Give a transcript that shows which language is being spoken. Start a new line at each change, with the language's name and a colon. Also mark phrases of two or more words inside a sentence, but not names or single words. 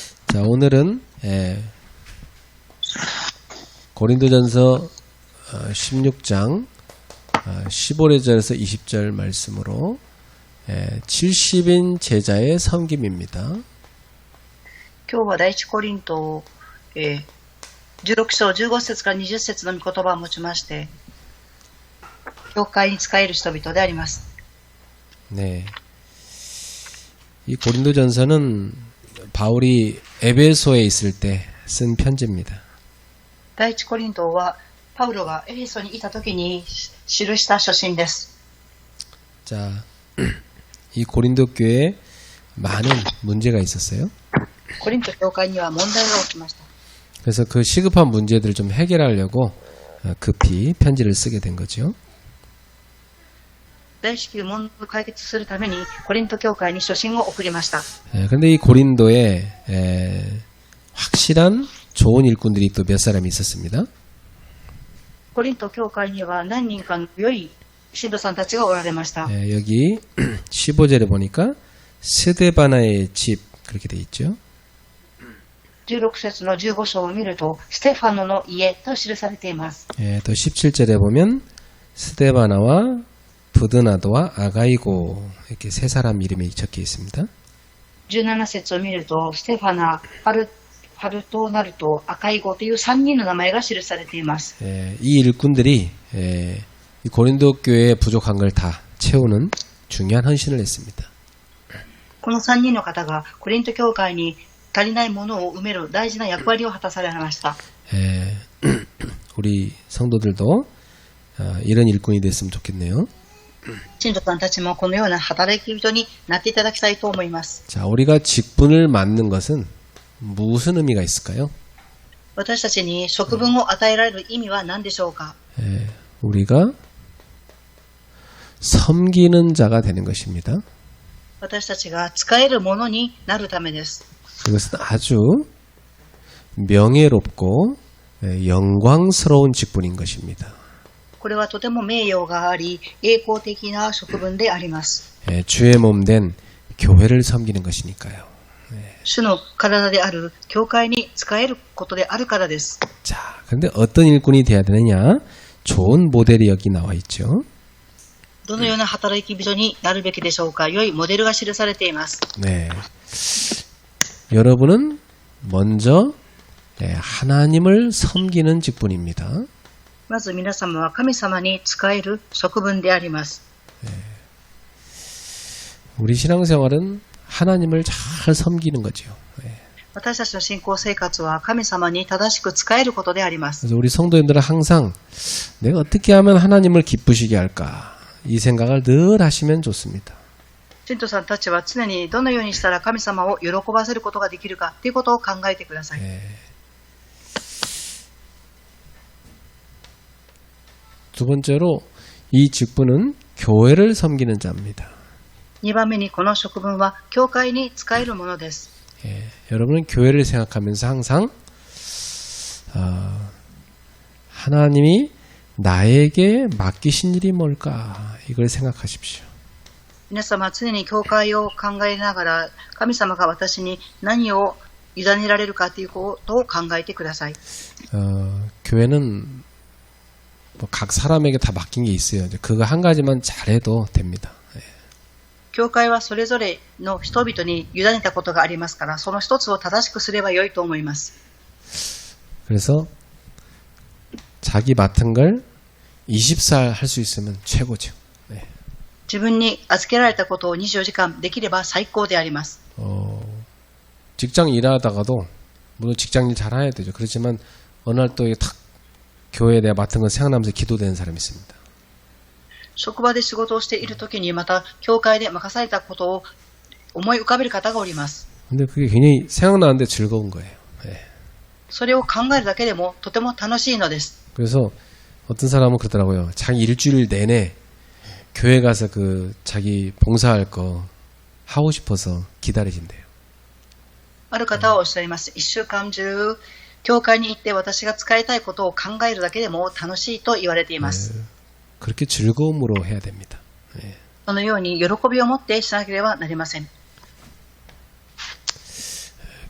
Korean: 자, 오늘은 고린도전서 16장 15절에서 20절 말씀으로 70인 제자의 섬김입니다.
Japanese: 今日は第一コリント、16章15節から20節の御言葉を持ちまして、教会に仕える人々であります。
Korean: 네. 이 고린도전서는 바울이 에베소에 있을 때 쓴 편지입니다.
Japanese: 第一コリントはパウロがエフェソにいた時に記した書信です。
Korean: 자, 이 고린도 교회에 많은 문제가 있었어요.
Japanese: コリント教会には問題が起きました。
Korean: 그래서 그 시급한 문제들을 좀 해결하려고 급히 편지를 쓰게 된 거죠.
Japanese: 大至急問題を解決するためにコリント教会に書信を送りました。
Korean: 그런데 이 고린도에 확실한 좋은 일꾼들이 또 몇 사람이 있었습니다.
Japanese: コリント教会には何人かの良い信徒さんたちがおられました。
Korean: 여기 15절에 보니까 스데바나의 집 그렇게 돼 있죠.
Japanese: 16 節の15章を見るとステファノの家と記されています。
Korean: 또 17절에 보면 스데바나와 부드나도와 아가이고 이렇게 세 사람 이름이 적혀 있습니다.
Japanese: 17 節を見るとステファナ、ファルトナルト、アカイゴという3人の名前が記されています。
Korean: 이 일꾼들이 이 고린도 교회의 부족한 걸 다 채우는 중요한 헌신을 했습니다.
Japanese: この3人の方がコリント教会に足りないものを埋める大事な役割を果たされました。
Korean: 우리 성도들도 이런 일꾼이 됐으면 좋겠네요.
Japanese: 信徒さんたちもこのような働き人になっていただきたいと思います。
Korean: 자, 우리가 직분을 맡는 것은 무슨 의미가 있을까요?
Japanese: 私たちに職分を与えられる意味は何でしょうか？
Korean: 우리가 섬기는 자가 되는 것입니다.
Japanese: 私たちが使えるものになるためです。
Korean: 그것은 아주 명예롭고 영광스러운 직분인 것입니다.
Japanese: これはとても名誉があり栄光的な職分であります。
Korean: 주의 몸 된 교회를 섬기는 것이니까요.
Japanese: 主の体である教会に使えることであるからです。
Korean: 자, 그런데 어떤 일꾼이 돼야 되느냐? 좋은 모델이 여기 나와 있죠.
Japanese: どのような働き人になるべきでしょうか？良いモデルが記されています。
Korean: 네. 여러분은 먼저 하나님을 섬기는 직분입니다.
Japanese: まず皆様は神様に仕える職分であります。
Korean: 우리 신앙생활은 하나님을 잘 섬기는 거죠.
Japanese: 私たちの信仰生活は神様に正しく仕えることであります。
Korean: 그래서 우리 성도님들은 항상 내가 어떻게 하면 하나님을 기쁘시게 할까 이 생각을 늘 하시면 좋습니다.
Japanese: 信徒さんたちは常にどのようにしたら神様を喜ばせることができるかということを考えてください。
Korean: 두 번째로 이 직분은 교회를 섬기는 자입니다.
Japanese: 2 番目にこの職分は教会に仕えるものです。
Korean: 여러분은 교회를 생각하면서 항상 하나님이 나에게 맡기신 일이 뭘까 이걸 생각하십시오.
Japanese: 皆様は常に教会を考えながら神様が私に何を委ねられるかということを考えてください。
Korean: 교회는 각 사람에게 다 맡긴 게 있어요. 그거 한 가지만 잘해도 됩니다.
Japanese: 教会はそれぞれの人々に委ねたことがありますから、その一つを正しくすればよいと思います。
Korean: 그래서 자기 맡은 걸 24할 할 수 있으면 최고죠.
Japanese: 自分に預けられたことを24時間できれば最高であります。
Korean: 직장 일하다가도 물론 직장 일 잘 해야 되죠. 그렇지만 어느 날 또 탁 교회에 내가 맡은 건 생각나면서 기도되는 사람이 있습니다.
Japanese: 職場で仕事をしているときにまた教会で任されたことを思い浮かべる方がおります。
Korean: 근데 그게 굉장히 생각나는데 즐거운 거예요.
Japanese: それを考えるだけでもとても楽しいのです。
Korean: 그래서 어떤 사람은 그러더라고요. 자기 일주일 내내 교회 가서 그 자기 봉사할 거 하고 싶어서 기다리신대요.
Japanese: ある方はおっしゃいます。1週間中教会に行って私が使いたいことを考えるだけでも楽しいと言われています。
Korean: 그렇게 즐거움으로 해야 됩니다.
Japanese: そのように喜びを持ってしなければなりません。